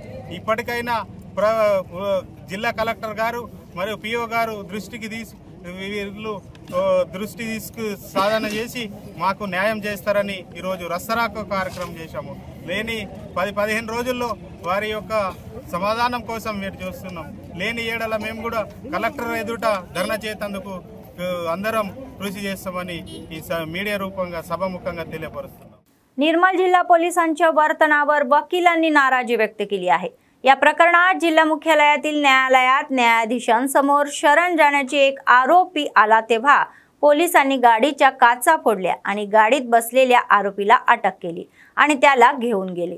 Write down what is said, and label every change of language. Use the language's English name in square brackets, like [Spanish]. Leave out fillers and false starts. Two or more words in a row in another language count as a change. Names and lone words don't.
[Telugu] ఇప్పటికైనా జిల్లా కలెక్టర్ గారు మరియు PO గారు దృష్టి తీసుకు సాధన చేసి మాకు న్యాయం చేస్తారని ఈరోజు రస్తరాకు కార్యక్రమం చేశాము। లేని 10-15 రోజుల్లో వారి యొక్క సమాధానం కోసం మేము చూస్తున్నాం। లేని ఏడల మేము కూడా కలెక్టర్ ఎదుట ధర్నా చేసేందుకు అందరం కృషి చేస్తామని ఈ మీడియా రూపంగా सभामुखंగా తెలియపరుస్తున్నాం। [Marathi] निर्मल जिल्हा पोलिसांच्या वर्तनावर वकिलांनी नाराजी व्यक्त केली आहे। या प्रकरणात जिल्हा मुख्यालयातील न्यायालयात न्यायाधीशांसमोर शरण जाण्याची एक आरोपी आला तेव्हा पोलिसांनी गाडीच्या काचा फोडल्या आणि गाडीत बसलेल्या आरोपीला अटक केली आणि त्याला घेऊन गेले।